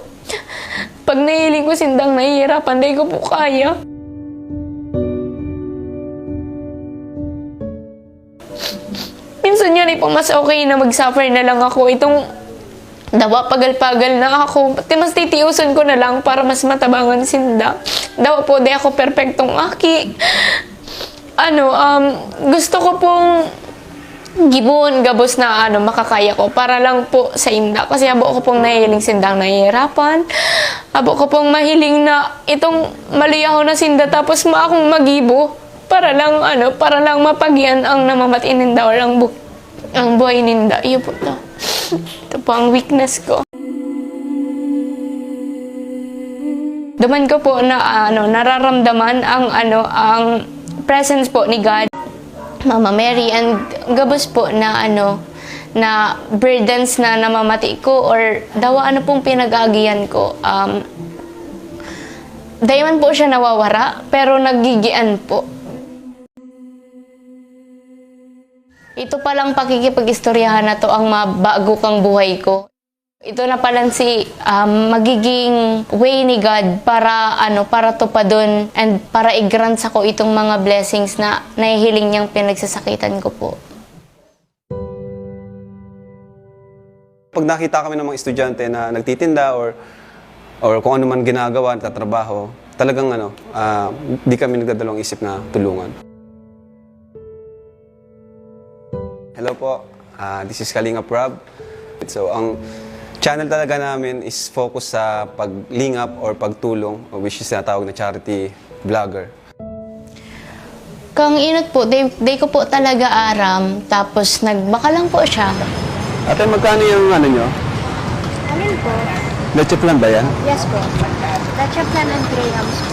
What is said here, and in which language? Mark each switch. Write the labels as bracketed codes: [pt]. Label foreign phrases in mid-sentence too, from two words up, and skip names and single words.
[bik] Pag nahiling ko sindang nahihirapan, di ko po kaya. Minsan yan po, mas okay na mag-suffer na lang ako. Itong dawa pagal-pagal na ako. Mas titiusan ko na lang para mas matabangan sinda. Dawa po, di ako perfectong aki. Gusto ko pong gibuon gabos na makakaya ko para lang po sa inda kasi abo ko pong nahiling sindang nahihirapan, abo ko pong mahiling na itong maluyaw na sinda tapos akong magibo para lang mapagyan ang namamatiin ninda or ang buhay ninda. Iyo po to. Ito po ang weakness ko. Daman ko po na nararamdaman ang presence po ni God, Mama Mary, and gabos po na na burdens na namamati ko or dawa pong pinag-agian ko. Dayaman po siya nawawara pero nagigian po. Ito palang pakikipag-istoryahan na to ang mabago kang buhay ko. Ito na palang magiging way ni God para tupadon and para i-grant sa ko itong mga blessings na nahihiling niyang pinagsasakitan ko po. [tl] Pag nakita kami ng mga estudyante na nagtitinda or kung ano man ginagawa, tatrabaho, talagang di kami nagdadalawang isip na tulungan. Hello po, [en] this is Kalingap Rob. [tl] So ang channel talaga namin [en] is focus [tl] sa paglingap or pagtulong, [en] which is [bik] natawag na [en] charity vlogger. [bik] Kang inot po, day ko po talaga aram, tapos nagbaka lang po siya. [tl] Ate, magkano yung nyo? Alin po? Leche Flan ba yan? Yes po. Leche Flan and Grahams po.